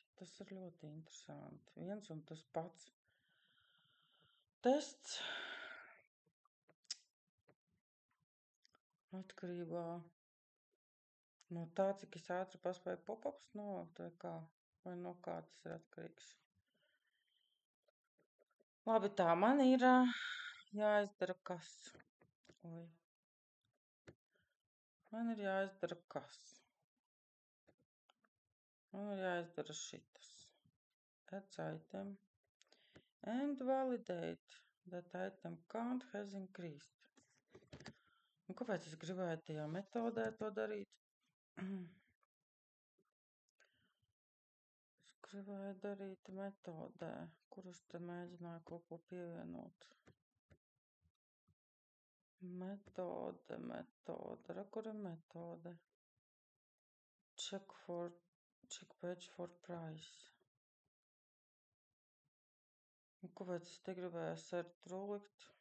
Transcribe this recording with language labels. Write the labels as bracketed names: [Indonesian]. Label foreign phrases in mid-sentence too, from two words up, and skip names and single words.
[Latvian] Tas ir ļoti interesanti. Viens un tas pats tests atkarībā no tā, cik es ātri paspēju pop-ups novākt vai kā, vai no kā tas ir atkarīgs. Labi, tā man ir jāizdara kas? Oi. Man ir jāizdara kas? Man ir jāizdara šitas. [English] Add item and validate that item count has increased. [Latvian] Un kāpēc es gribēju tajā metodē to darīt? Es gribēju darīt metodē, kurus te mēģināju kaut ko pievienot. Metode. Ra, kur ir metode? [English] Check page for price. [Latvian] Un kāpēc es te gribēju assert likt?